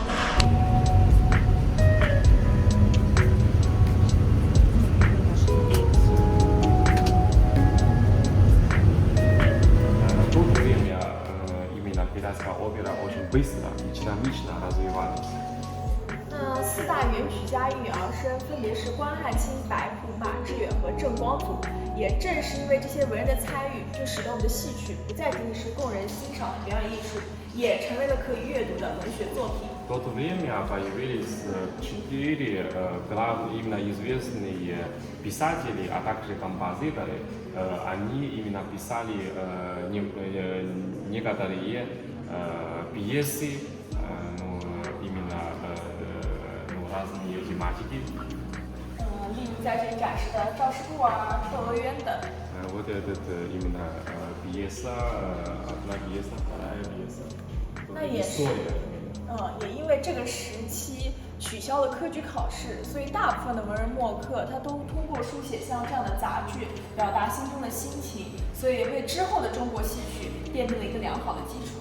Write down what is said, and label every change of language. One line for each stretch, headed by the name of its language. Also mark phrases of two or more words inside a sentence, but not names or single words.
Russian: В то время именно пермская опера очень быстро и динамично развивалась.
Chinese: 四大元曲家喻儿声，分别是关汉卿、白朴、马致远和郑光祖。也正是因为这些文人的参与，就使得我们的戏曲不再仅仅是供人欣赏的表演艺术，也成为了可以阅读的文学作品。
Russian: В то время появились 4 именно известные писатели, а также композиторы. Они именно писали некоторые пьесы, именно разные тематики.
Chinese: 例如在这里展示的赵氏孤儿、窦娥冤等。
Russian: Вот этот именно пьеса, одна пьеса, вторая пьеса.
Chinese: 那也是，也因为这个时期取消了科举考试，所以大部分的文人墨客他都通过书写像这样的杂剧，表达心中的心情，所以为之后的中国戏曲奠定了一个良好的基础。